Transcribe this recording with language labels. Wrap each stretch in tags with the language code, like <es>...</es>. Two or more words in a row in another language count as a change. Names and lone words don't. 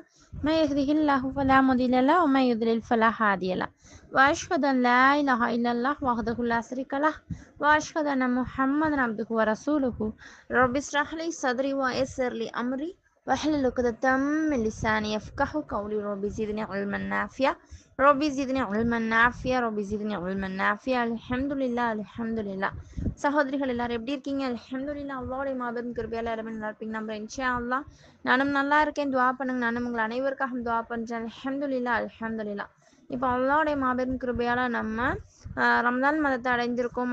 <ar>ما يهده الله فلا مضل له وما يضلل فلا هادي له. وأشهد أن لا إله إلا الله وحده لا شريك له وأشهد أن محمدا عبده ورسوله. رب اشرح لي صدري ويسر لي أمري واحلل عقدة من لساني يفقهوا قولي. ربي زدني علما نافعا அல்ஹம்துலில்லாஹ்.</ar> <ta>சகோதரிகள் எல்லாரும் எப்படி இருக்கீங்க? அல்ஹம்துலில்லாஹ். அல்லாஹ்வுடைய மாபெரும் கிருபையால எல்லாரும் நல்லா இருப்பீங்க நம்புறேன்.</ta> <ar>إن شاء الله</ar> <ta>நானும் நல்லா இருக்கேன். துஆ பண்ணுங்க. நானும் உங்கள் அனைவருக்காகவும் துஆ பண்றேன். அல்ஹம்துலில்லாஹ். இப்போ அல்லாஹ்வுடைய மாபெரும் கிருபையால நம்ம ரமதான் மதத்தை அடைந்திருக்கோம்.</ta>